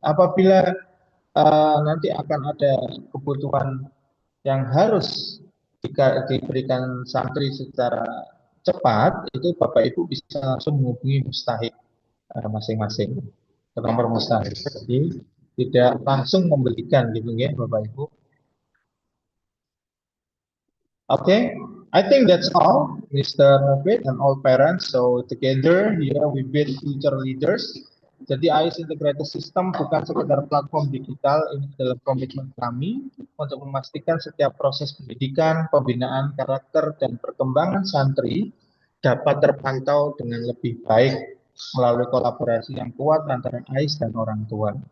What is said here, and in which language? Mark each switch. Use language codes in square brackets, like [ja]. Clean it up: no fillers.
[id] Apabila nanti akan ada kebutuhan yang harus diberikan santri secara cepat, itu Bapak Ibu bisa langsung menghubungi mustahik masing-masing ke nomor mustahik. Jadi tidak langsung memberikan gitu ya Bapak Ibu. [en] Okay, I think that's all, Mr. Mufid and all parents. So together here we build future leaders. [id] Jadi AIS Integrated System bukan sekedar platform digital, ini adalah komitmen kami untuk memastikan setiap proses pendidikan, pembinaan karakter, dan perkembangan santri dapat terpantau dengan lebih baik melalui kolaborasi yang kuat antara AIS dan orang tua.